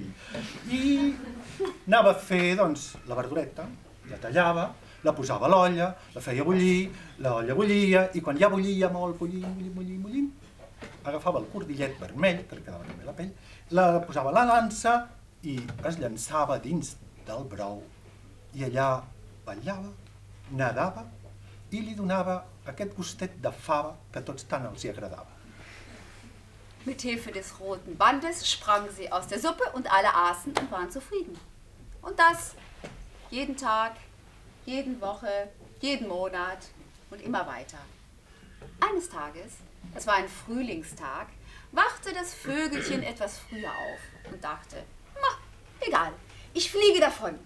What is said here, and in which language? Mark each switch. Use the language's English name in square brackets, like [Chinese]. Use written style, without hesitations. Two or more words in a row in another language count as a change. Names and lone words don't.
[Catalan] I anava a fer, doncs, la verdureta, la tallava, la posava a l'olla, la feia bullir, l'olla bullia, i quan ja bullia molt, bullint, agafava el cordillet vermell, que li quedava també a la pell, la posava a la lança i es llançava dins del brou. I allà ballava, nedava i li donava aquest gustet de fava que tots tant els hi agradava. [German] Mit Hilfe des roten Bandes sprangen sie aus der Suppe und alle aßen und waren zufrieden. Und das jeden Tag, jede Woche, jeden Monat und immer weiter. Eines Tages, es war ein Frühlingstag, wachte das Vögelchen etwas früher auf und dachte, egal, ich fliege davon.